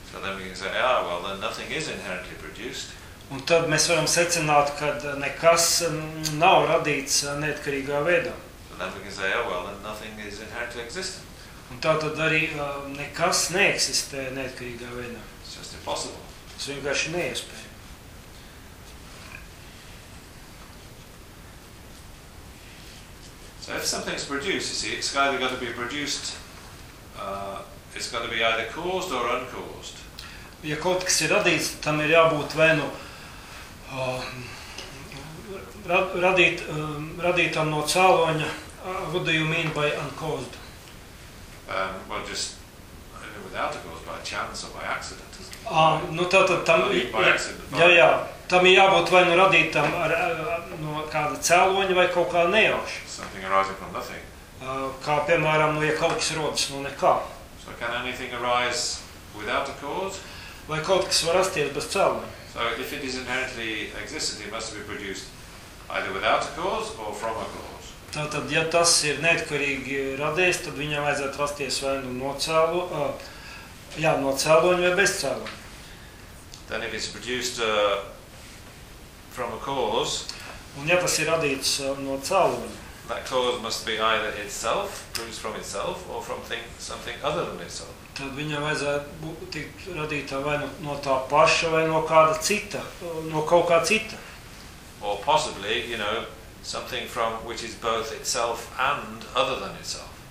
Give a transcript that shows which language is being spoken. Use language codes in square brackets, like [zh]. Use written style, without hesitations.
[en] So then we can say, yeah, well, then nothing is inherently produced. [lv] Un tad mēs varam secināt, kad nekas nav radīts neatkarīgā veidā. [en] So then we can say, yeah, well, then nothing is inherently existent. [lv] Un tātad arī nekas neeksistē neatkarīgā veidā. [en] It's just impossible. [lv] Tas vienkārši neiespēja. [en] So if something's produced, you see, it's either got to be produced, it's got to be either caused or uncaused. [lv] Ja kaut kas ir radīts, tam ir jābūt vai nu radītam no cēloņa, [en] what do you mean by uncaused? Well, just without a cause, by chance or by accident. [lv] Nu tātad tam, jā, tam ir jābūt vai nu radītam ar, no kāda cēloņa vai kaut kā nejauši. [en] Something arising from nothing. [lv] Kā piemēram, ja kaut kas rodas no nekā. [en] So can anything arise without a cause? [lv] Vai kaut kas var rasties bez cēloņa? [en] So if it is inherently existent, it must be produced either without a cause or from a cause. [lv] Tātad, ja tas ir neatkarīgi radies, tad viņam vajadzētu rasties vai nu no cēloņa vai bez cēloņa. [en] Then if it's produced from a cause, [lv] un ja tas ir radīts no cēloņa, [en] that cause must be either itself, produced from itself, or from something other than itself. [lv] Tad viņam vajadzētu būt tikt radītā vai no tā paša, vai no kāda cita, no kaut kā cita. [en] Or possibly, you know, something from which is both itself and other than itself.